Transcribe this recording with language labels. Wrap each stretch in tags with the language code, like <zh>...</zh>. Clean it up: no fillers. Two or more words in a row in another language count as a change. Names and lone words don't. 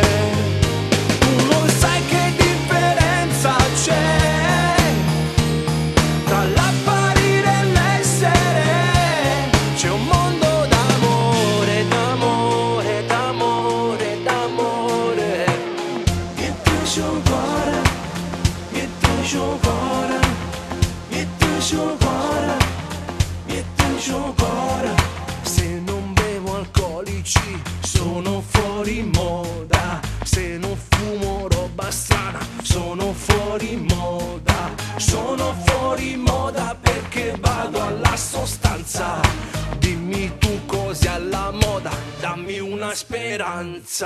<it>Tu non sai che differenza c'è tra l'apparire e l'essere. C'è un mondo d'amore, d'amore, d'amore, d'amore.</it> <fr>Miette chocolat, miette chocolat, miette chocolat, miette chocolat.</fr> <it>Se non bevo alcolici sono fuori moda, se non fumo roba strana sono fuori moda. Sono fuori moda perché vado alla sostanza. Dimmi tu cos'è alla moda, dammi una speranza.</it>